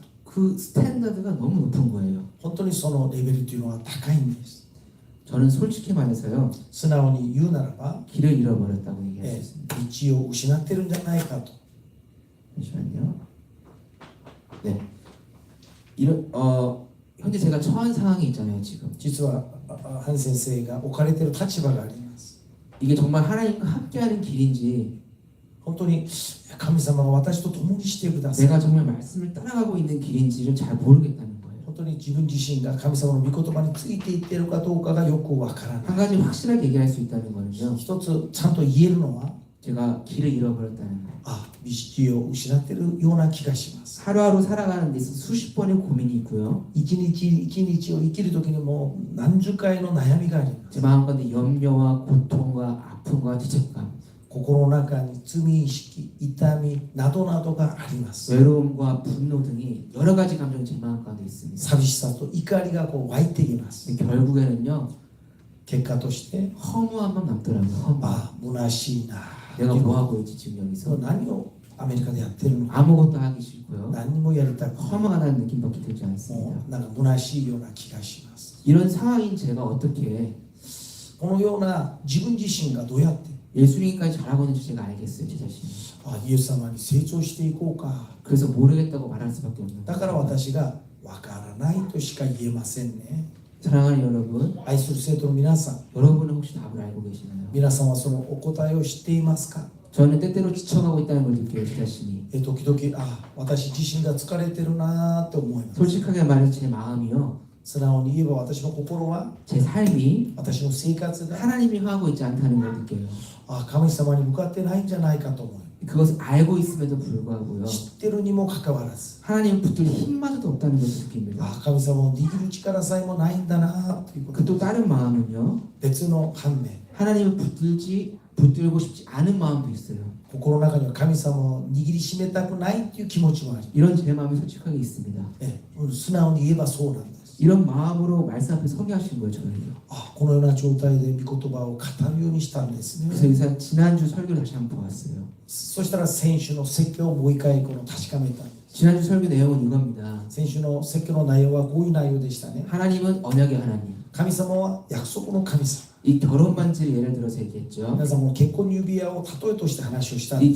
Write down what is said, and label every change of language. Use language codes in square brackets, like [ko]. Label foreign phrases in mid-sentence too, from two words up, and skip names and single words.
[ko] 그 스탠다드가 너무 높은 거예요. [ja] 本当にそのレベルというのは高いんです。 [ko] 저는 솔직히 말해서요, [ja] 素直に言うならば、 [ko] 길을 잃어버렸다고 얘기할 수 있습니다. [ja] 道を失ってるんじゃないかと。 [ko] 잠시만요. 네. 현재 제가 처한 상황이 있잖아요, 지금. [ja] 実はハン先生が置かれている立場があります。 [ko] 이게 정말 하나님과 함께하는 길인지, [ja] 本当に神様が私と共にしてください。 [ko] 내가 정말 말씀을 따라가고 있는 길인지를 잘 모르겠다는 거예요. [ja] 本当に自分自身が神様の御言葉についていっているかどうかがよくわからない。 [ko] 한 가지 확실하게 얘기할 수 있다는 거는요, [ja] 一つちゃんと言えるのは、 [ko] 제가 길을 잃어버렸다는 거. [ja] 道を失っているような気がします。 [ko] 하루하루 살아가는 데 있어서 수십 번의 고민이 있고요. [ja] 一日一日を生きる時にも何十回の悩みがあります。 [ko] 제 마음가운데 염려와 고통과 아픔과 죄책감, [ja] 心の中に罪意識、痛みなどなどがあります。 [ko] 외로움과 분노 등이 여러 가지 감정이 제 마음가운데 있습니다. [ja] 寂しさと怒りが湧いてきます。 [ko] 근데 결국에는요, [ja] 結果として [ko] 허무함만 남더라고요. 허무. [ja] 虚しいな。 [ko] 내가 뭐 하고 있지 지금 여기서? [ja] 何をアメリカでやってるのか、 [ko] 아무것도 하기 싫고요. [ja] 何もやりたくない。 [ko] 허무하다는 느낌밖에 들지 [ja] も [ko] 않습니다. [ja] うなんか虚しいような気がします。 [ko] 이런 상황인 제가 어떻게 [ja] このような自分自身がどうやって [ko] 예수님까지 잘하고 있는지 제가 알겠어요, 제 자신이. [ja] イエス様に成長していこうか。 [ko] 그래서 모르겠다고 말할 수밖에 없는 [ja] だから [ko] 거예요. [ja] 私がわからないとしか言えませんね。 [ko] 사랑하는 여러분, [ja] 愛する生徒の皆さん、 [ko] 여러분은 혹시 답을 알고 계시나요? [ja] 皆さんはそのお答えを知っていますか？ [ko] 저는 때때로 지쳐가고 있다는 걸 느껴요, 제 자신이. [ja] 時々私自身が疲れてるなと思います。 [ko] 솔직하게 말해서 제 마음이요, [ja] 素直に言えば私の心は、 [ko] 제 삶이 [ja] 私の生活が [ko] 하나님이 하고 있지 않다는 걸 느껴요. [ja] 神様に向かってないんじゃないかと思い、 [ko] 그것을 알고 있음에도 불구하고요, [ja] 知ってるにもかかわらず、 [ko] 하나님을 붙들 힘마저도 없다는 것을 느낍니다. [ja] 神様を握る力さえもないんだなということ [ko] 그 또 다른 마음은요, [ja] 別の反面、 [ko] 하나님을 붙들고 싶지 않은 마음도 있어요. [ja] 心の中には神様を握りしめたくないという気持ちもあり、 [ko] 이런 제 마음이 솔직하게 있습니다. [ja] 素直に言えばそうなんです。 [ko] 이런 마음으로 말씀 앞에 서게 하신 거예요, 저를요. [ja] このような状態で御言葉を語るようにしたんですね。 [ko] 그래서 여기서 지난주 설교를 다시 한번 보았어요. [ja] そしたら先週の説教をもう一回確かめた。 [ko] 지난주 설교 내용은 이겁니다. [ja] 先週の説教の内容はこういう内容でしたね。 [ko] 하나님은 언약의 하나님. [ja] 神様は約束の神様。 [ko] 이 결혼 반지를 예를 들어서 얘기했죠. [ja] 皆さんも結婚指輪を例えとして話をしたん